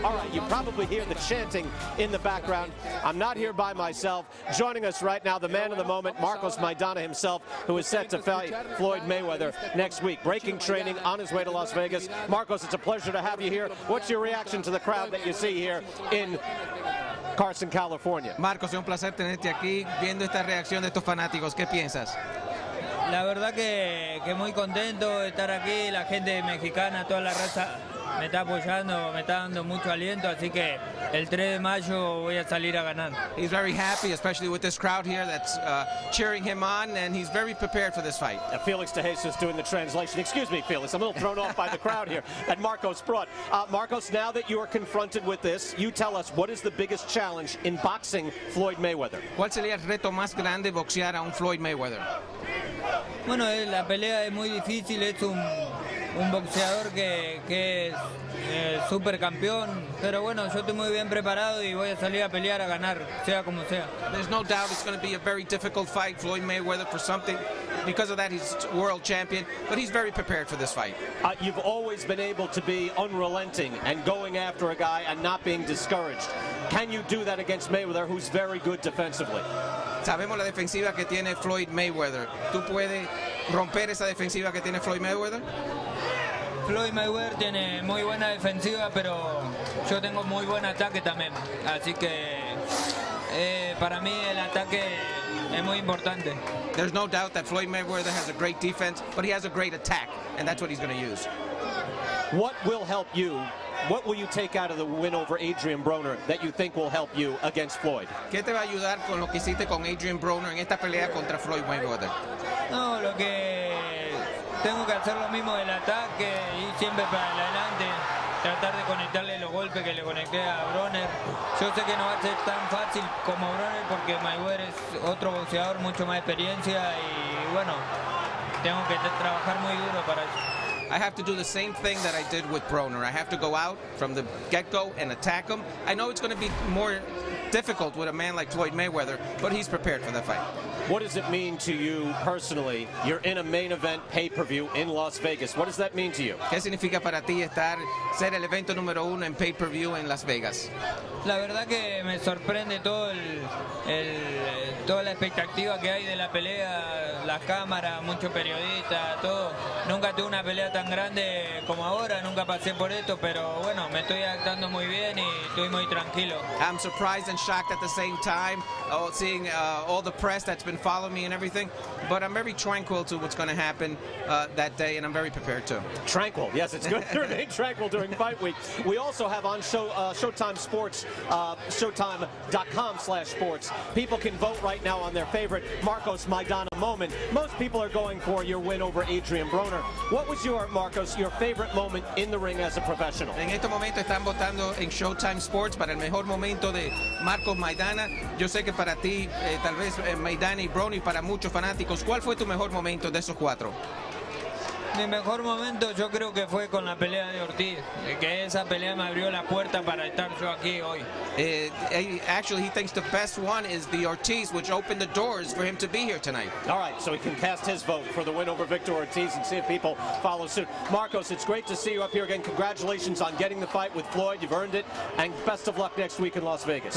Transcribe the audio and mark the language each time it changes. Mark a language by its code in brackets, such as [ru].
[en] All right, you probably hear the chanting in the background. I'm not here by myself. Joining us right now, the man of the moment, Marcos Maidana himself, who is set to fight Floyd Mayweather next week. Breaking training on his way to Las Vegas. Marcos, it's a pleasure to have you here. What's your reaction to the crowd that you see here in Carson, California? [es] Marcos, es un placer tenerte aquí viendo esta reacción de estos fanáticos. ¿Qué piensas? La verdad que muy contento de estar aquí, la gente mexicana, toda la raza me está apoyando, me está dando mucho aliento, así que el 3 de mayo voy a salir a ganar. [en] He's very happy, especially with this crowd here that's cheering him on, and he's very prepared for this fight. Felix De Jesus doing the translation. Excuse me, Felix, I'm a little thrown off by the crowd here that Marcos brought. Marcos, now that you are confronted with this, you tell us, what is the biggest challenge in boxing Floyd Mayweather? [es] ¿Cuál sería el reto más grande boxear a un Floyd Mayweather? Bueno, la pelea es muy difícil, es un boxeador que es super campeón, pero bueno, yo estoy muy bien preparado y voy a salir a pelear a ganar, sea como sea. [en] There's no doubt it's going to be a very difficult fight, Floyd Mayweather, for something. Because of that, he's world champion, but he's very prepared for this fight. You've always been able to be unrelenting and going after a guy and not being discouraged. Can you do that against Mayweather, who's very good defensively? [es] Sabemos la defensiva que tiene Floyd Mayweather. ¿Tú puedes romper esa defensiva que tiene Floyd Mayweather? Floyd Mayweather tiene muy buena defensiva, pero yo tengo muy buen ataque también. Así que para mí el ataque es muy importante. [en] There's no doubt that Floyd Mayweather has a great defense, but he has a great attack, and that's what he's going to use. What will help you? What will you take out of the win over Adrian Broner that you think will help you against Floyd? [es] ¿Qué te va a ayudar con lo que hiciste con Adrian Broner en esta pelea contra Floyd Mayweather? No, lo que tengo que hacer lo mismo del ataque, ir siempre para adelante, tratar de conectarle los golpes que le conecté a Broner. Yo sé que no va a ser tan fácil como Broner porque Mayweather es otro boxeador, mucho más experiencia y bueno, tengo que trabajar muy duro para eso. [en] I have to do the same thing that I did with Broner. I have to go out from the get-go and attack him. I know it's going to be more difficult with a man like Floyd Mayweather, but he's prepared for that fight. What does it mean to you personally? You're in a main event pay-per-view in Las Vegas. What does that mean to you? [es] ¿Qué significa para ti ser el evento número 1 en pay-per-view en Las Vegas? La verdad que me sorprende toda la expectativa que hay de la pelea, las cámaras, muchos periodistas, todo. Nunca tuve una pelea tan grande como ahora, nunca pasé por esto, pero bueno, me estoy adaptando muy bien y estoy muy tranquilo. [en] I'm surprised and shocked at the same time, seeing all the press that's been following me and everything, but I'm very tranquil to what's going to happen that day, and I'm very prepared too. Tranquil, yes, it's good to remain tranquil during fight week. We also have on Showtime Sports, Showtime.com/sports. People can vote right now on their favorite Marcos Maidana moment. Most people are going for your win over Adrian Broner. What was your favorite moment in the ring as a professional? [es] En este momento están votando en Showtime Sports para el mejor momento de Marcos Maidana. Yo sé que para ti, tal vez Maidana y Broner, para muchos fanáticos, ¿cuál fue tu mejor momento de esos cuatro? Mi mejor momento yo creo que fue con la pelea de Ortiz, que esa pelea me abrió la puerta para estar yo aquí hoy. [en] Actually, he thinks the best one is the Ortiz, which opened the doors for him to be here tonight. All right, so he can cast his vote for the win over Victor Ortiz and see if people follow suit. Marcos, it's great to see you up here again. Congratulations on getting the fight with Floyd. You've earned it, and best of luck next week in Las Vegas.